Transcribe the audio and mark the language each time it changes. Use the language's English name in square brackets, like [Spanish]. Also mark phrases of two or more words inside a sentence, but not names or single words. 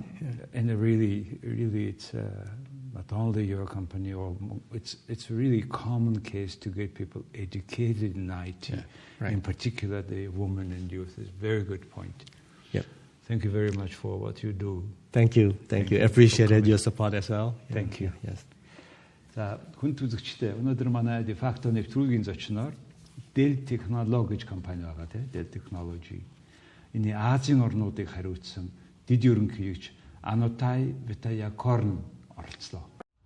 [English] And really, it's not only your company, or it's really common case to get people educated in IT. Right. In particular, the women and youth is a very good point. Yep. Thank you very much for what you do. Thank you. Appreciated your support as well. Thank you. Yes. [Mongolian] За хүн үзэгчтэй өнөөдөр манай Defacto нэвтрүүлгийн зочноор Dell Technology гэж компани байгаа тийм Dell Technology. Энэ Азийн орнуудыг хариуцсан Дэд Ерөнхийлөгч Анотай Ветаяакорн оролцлоо.